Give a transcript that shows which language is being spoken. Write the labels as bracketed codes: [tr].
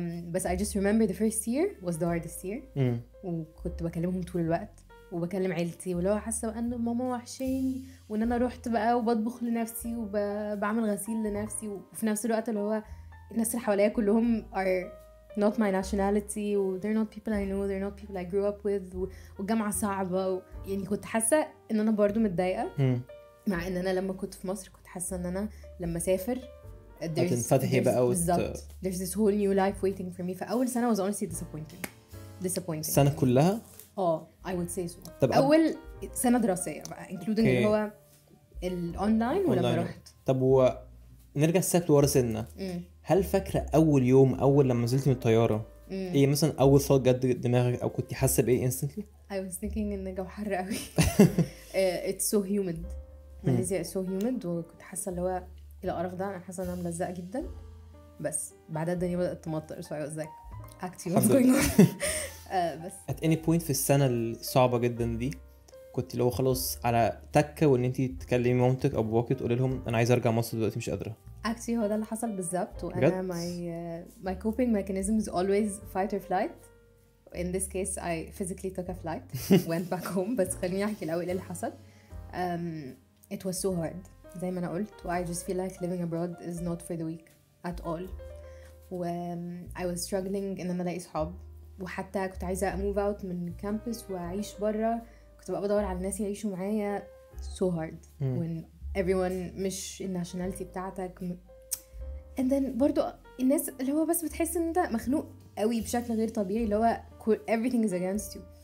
[ar] بس [en] I just remember the first year was the hardest year. [ar] وكنت بكلمهم طول الوقت وبكلم عيلتي واللي هو حاسه ان ماما وحشاني وان انا رحت بقى وبطبخ لنفسي وبعمل غسيل لنفسي وفي نفس الوقت اللي هو الناس اللي حواليا كلهم [en] are not my nationality [ar] و [en] they're not people I know, they're not people I grew up with [ar] والجامعه صعبه يعني كنت حاسه ان انا برضو متضايقه. مع ان انا لما كنت في مصر كنت حاسه ان انا لما اسافر هتنفتحي بقى بالظبط. [en] There's this whole new life waiting for me. [ar] فأول سنة [en] was honestly disappointing. [ar] السنة كلها؟ [en] I would say so. [ar] طب أول سنة دراسية بقى including اللي هو الأونلاين ولما رحت. طب نرجع الساعة ورا سنة. هل فاكرة أول يوم أول لما نزلت من الطيارة إيه مثلا أول صوت جد دماغك أو كنت حاسة بإيه [en] instantly؟ I was thinking [ar] إن الجو حر قوي. [en] It's so humid. [ar] ماليزيا [en] is so humid [ar] وكنت حاسة اللي هو القرف ده. انا حاسه ان انا ملزقه جدا بس بعدها الدنيا بدات تمطر [en] so I was like actually what's going on. [ar] بس [en] at any point [ar] في السنه الصعبه جدا دي كنت لو خلاص على تكه وان انت تكلمي مامتك او باباكي تقولي لهم انا عايزه ارجع مصر دلوقتي مش قادره؟ actually هو ده اللي حصل بالظبط. وانا [en] my coping mechanism is always fight or flight. in this case I physically took a flight went back home. [ar] بس خليني احكي الاول ايه اللي حصل. [en] it was so hard [ar] زي ما أنا قلت [en] I just feel like living abroad is not for the weak at all. I was struggling [ar] إن أنا ألاقي صحاب وحتى كنت عايزة move out من campus وأعيش برا. كنت بقى بدور على الناس يعيشوا معايا [en] so hard when everyone [ar] مش الناشوناليتي بتاعتك and then برضو الناس اللي هو بس بتحس إن أنت مخنوق قوي بشكل غير طبيعي اللي هو [en] everything is against you.